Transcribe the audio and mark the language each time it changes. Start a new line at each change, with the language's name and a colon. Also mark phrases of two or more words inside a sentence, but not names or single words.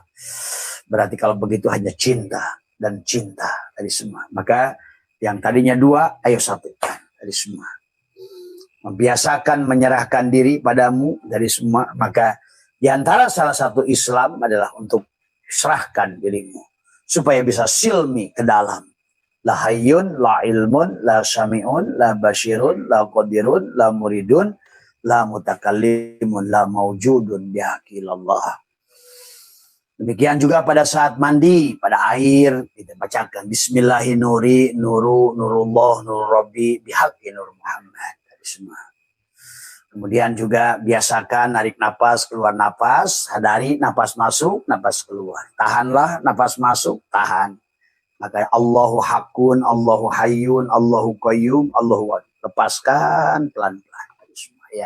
Indonesian: Berarti kalau begitu hanya cinta dan cinta dari semua. Maka yang tadinya dua, ayo satukan dari semua. Membiasakan menyerahkan diri padamu dari semua. Maka di antara salah satu Islam adalah untuk serahkan dirimu supaya bisa silmi ke dalam.
Arabic: لا حيٌّ، لا علمٌ، لا سميعٌ، لا بصيرٌ، لا قديرٌ، لا مريدٌ، لا متكلمٌ، لا موجودٌ بحق الله.
Indonesian: Demikian juga pada saat mandi, pada air, kita bacakan Bismillahirrahmanirrahim,
Arabic: نور الله، نور ربي، بحق نور محمد. Semua.
Indonesian: Kemudian juga biasakan narik napas, keluar napas, sadari napas masuk, napas keluar. Tahanlah napas masuk, tahan.
Arabic: Maka الله حق، الله حي، الله قيوم، الله ود.
Indonesian: Lepaskan pelan-pelan. Ya.